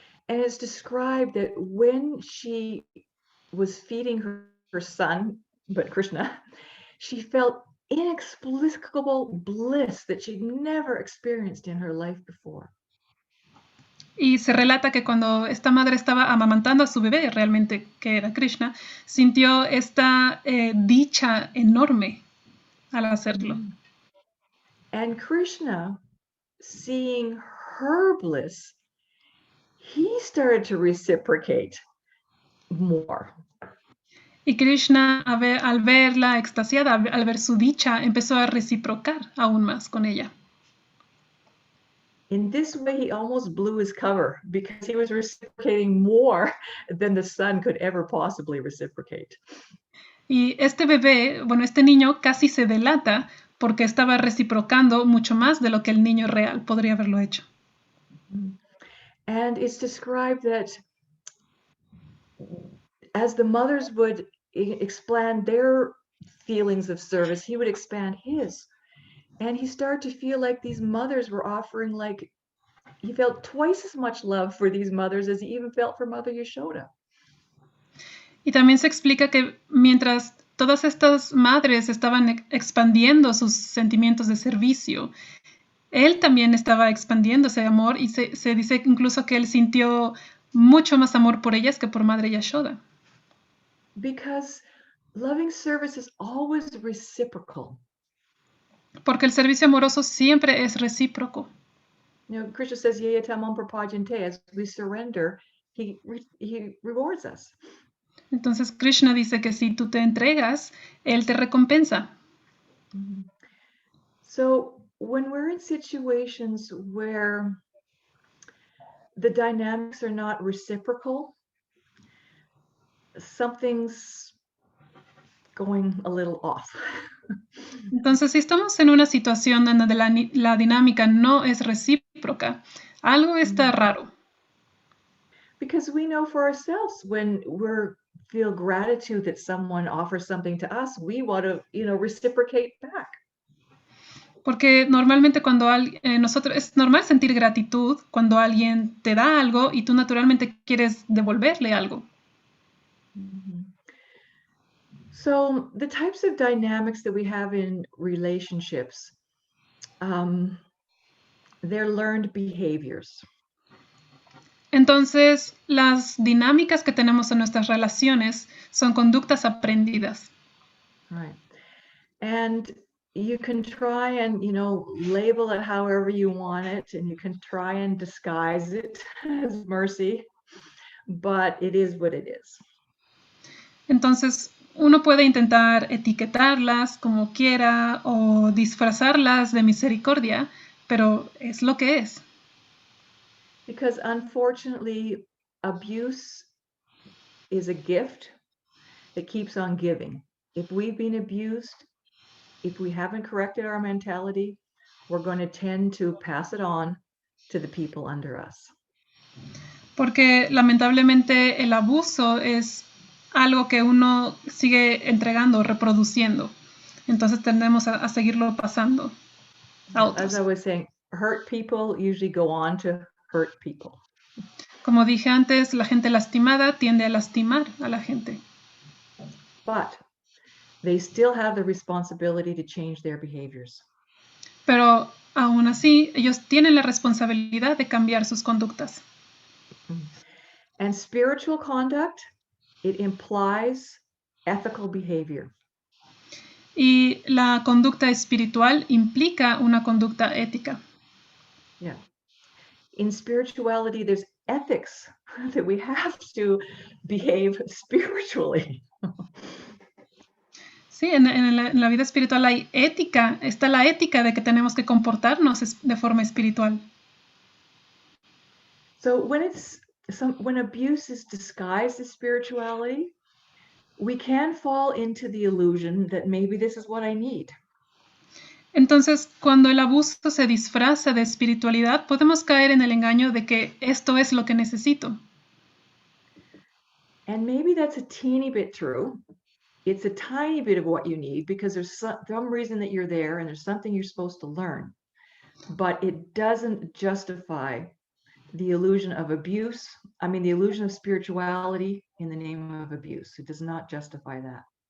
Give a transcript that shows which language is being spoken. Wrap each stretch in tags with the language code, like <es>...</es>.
<en>And it's described that when she was feeding her son, but Krishna, she felt inexplicable bliss that she'd never experienced in her life before.</en> <es>Y se relata que cuando esta madre estaba amamantando a su bebé, realmente que era Krishna, sintió esta dicha enorme al hacerlo.</es> <en>And Krishna, seeing her bliss, he started to reciprocate more.</en> <es>Y Krishna, al verla extasiada, al ver su dicha, empezó a reciprocar aún más con ella.</es> <en>In this way, he almost blew his cover because he was reciprocating more than the son could ever possibly reciprocate.</en> <es>Y este niño casi se delata porque estaba reciprocando mucho más de lo que el niño real podría haberlo hecho.</es> <en>And it's described that as the mothers would expand their feelings of service, he would expand his. And he started to feel like these mothers were offering, like, he felt twice as much love for these mothers as he even felt for Mother Yashoda.</en> <es>Y también se explica que mientras todas estas madres estaban expandiendo sus sentimientos de servicio, él también estaba expandiendo ese amor y se dice incluso que él sintió mucho más amor por ellas que por Madre Yashoda.</es> <en>Because loving service is always reciprocal.</en> <es>Porque el servicio amoroso siempre es recíproco.</es> <en>You know, Krishna says,</en> <sa>"Yeyatamam prapajante,"</sa> <en>as we surrender, he rewards us.</en> <es>Entonces Krishna dice que si tú te entregas, él te recompensa.</es> <en>So when we're in situations where the dynamics are not reciprocal, something's going a little off.</en> <es>Entonces, si estamos en una situación donde la dinámica no es recíproca, algo está raro.</es> <en>Because we know for ourselves, when we feel gratitude that someone offers something to us, we want to, reciprocate back.</en> <es>Porque normalmente cuando es normal sentir gratitud cuando alguien te da algo y tú naturalmente quieres devolverle algo.</es> <en>So the types of dynamics that we have in relationships, they're learned behaviors.</en> <es>Entonces, las dinámicas que tenemos en nuestras relaciones son conductas aprendidas.</es> <en>Right. And you can try and, label it however you want it, and you can try and disguise it as mercy, but it is what it is.</en> <es>Entonces, uno puede intentar etiquetarlas como quiera o disfrazarlas de misericordia, pero es lo que es.</es> <en>Because unfortunately, abuse is a gift that keeps on giving. If we've been abused, if we haven't corrected our mentality, we're going to tend to pass it on to the people under us.</en> <es>Porque lamentablemente el abuso es algo que uno sigue entregando, reproduciendo. Entonces tendemos a seguirlo pasando a otros.</es> <en>As I was saying, hurt people usually go on to hurt people.</en> <es>Como dije antes, la gente lastimada tiende a lastimar a la gente.</es> <en>But they still have the responsibility to change their behaviors.</en> <es>Pero aún así, ellos tienen la responsabilidad de cambiar sus conductas.</es> <en>And spiritual conduct, it implies ethical behavior.</en> <es>Y la conducta espiritual implica una conducta ética.</es> <en>Yeah. In spirituality, there's ethics that we have to behave spiritually.</en> <es>Sí, en la vida espiritual hay ética, está la ética de que tenemos que comportarnos de forma espiritual.</es> <en>So when abuse is disguised as spirituality, we can fall into the illusion that maybe this is what I need.</en> <es>Entonces, cuando el abuso se disfraza de espiritualidad, podemos caer en el engaño de que esto es lo que necesito.</es> <en>And maybe that's a teeny bit true. It's a tiny bit of what you need because there's some reason that you're there and there's something you're supposed to learn. But it doesn't justify the illusion of abuse. I mean, the illusion of spirituality in the name of abuse. It does not justify that.</en>